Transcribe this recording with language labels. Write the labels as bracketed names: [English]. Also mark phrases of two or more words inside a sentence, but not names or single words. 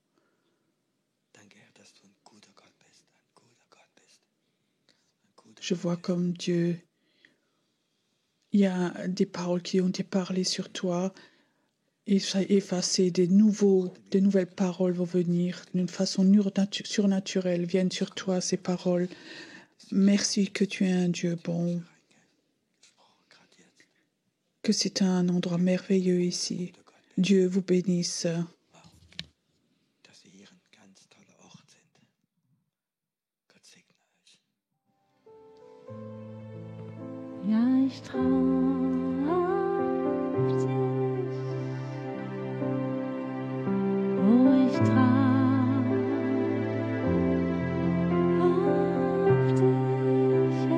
[French] Je vois comme Dieu, il y a des paroles qui ont été parlées sur toi et ça a effacé des nouvelles paroles vont venir d'une façon surnaturelle, viennent sur toi ces paroles. Merci que tu es un Dieu bon, que c'est un endroit merveilleux ici. Dieu vous bénisse. [German] Ja, ich trau auf dich. Oh, ich trau auf dich.